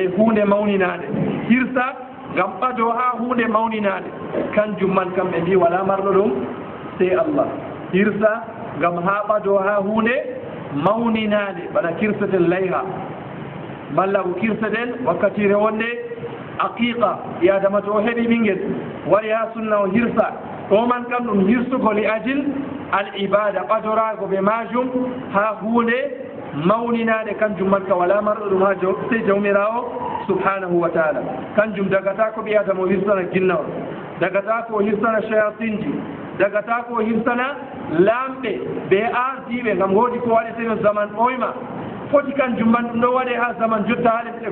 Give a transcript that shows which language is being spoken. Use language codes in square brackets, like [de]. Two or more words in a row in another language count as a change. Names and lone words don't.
[ff] hunde mawninade hirsa ngam ɓado ha hunde mawninade kanjum man kam ɓe mbi wala marɗo ɗum sey Allah hirsa ngam ha ɓado ha hunde mawninade bana kirsaten layha malla ko kirsaten wakkatire wonde aqiqa yadama to o heɓi ɓinguel wari ha sunna o hirsa ɗo man kam ɗum hirsugo [ar] لأجل العبادة [ff] ɓadorago ɓe majum ha hunde mawninade kanjum man ka wala marɗo ɗum ha sey jawmirawo [ar] سبحانه وتعالى [ff] kanjum dagata ko ɓi adama o hirsana ginnawol dagata ko o hirsana shayatinji dagata ko o hirsana lamɓe ɓe ardiɓe ngam woodi ko waɗeteno zaman ɓoyma foti kanjum man ɗum ɗo waɗe ha zaman jotta ha lesɗe